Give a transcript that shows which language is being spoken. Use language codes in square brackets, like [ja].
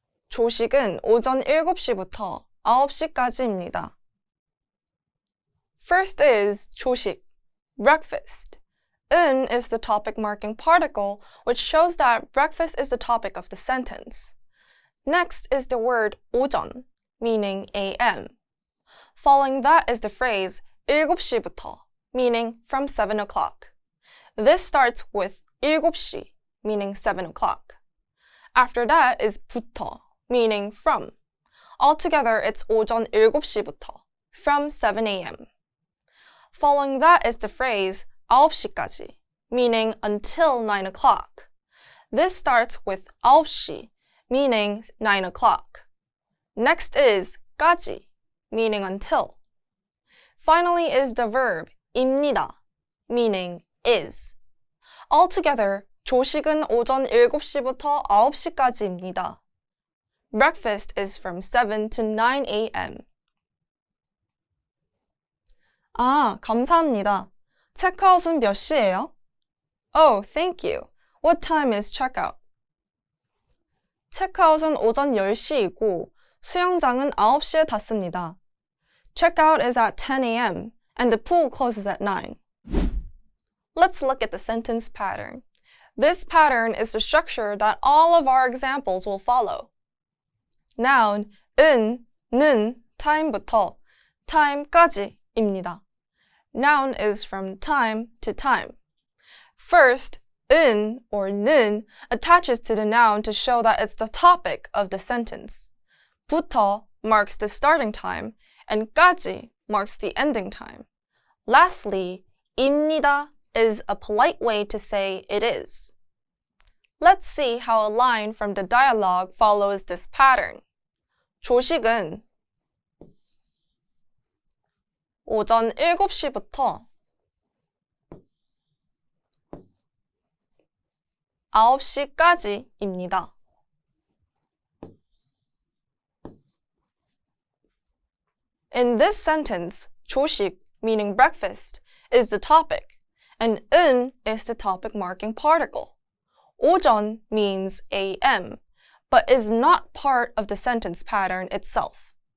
[ko] 조식은 오전 7시부터 9시까지입니다. [en] First is 조식, breakfast. 은 is the topic marking particle, which shows that breakfast is the topic of the sentence. Next is the word 오전, meaning a.m. Following that is the phrase 7시부터, meaning from 7 o'clock. This starts with 7시, meaning 7 o'clock. After that is 부터, meaning from. Altogether, it's [ko] 오전 7시부터, [en] from 7 a.m. Following that is the phrase 9시까지, meaning until 9 o'clock. This starts with 9시, meaning 9 o'clock. Next is 까지, meaning until. Finally is the verb 입니다, meaning is. Altogether, [ko] 조식은 오전 7시부터 9시까지입니다. [en] Breakfast is from 7 to 9 a.m. [ko] 아, 감사합니다. 체크아웃은 몇 시예요? [en] Oh, thank you. What time is checkout? [ko] 체크아웃은 오전 10시이고 수영장은 9시에 닫습니다. [en] Checkout is at 10 a.m. and the pool closes at 9. Let's look at the sentence pattern. This pattern is the structure that all of our examples will follow. Noun, 는, time부터 time까지입니다. Noun is from time to time. First, or 는 attaches to the noun to show that it's the topic of the sentence. 부터 marks the starting time, and 까지 marks the ending time. Lastly, 입니다 is a polite way to say it is. Let's see how a line from the dialogue follows this pattern. [ko] 조식은 오전 7시부터 9시까지입니다. [en] In this sentence, 조식, meaning breakfast, is the topic, and 은 is the topic marking particle. 오전 means a.m., but is not part of the sentence pattern itself.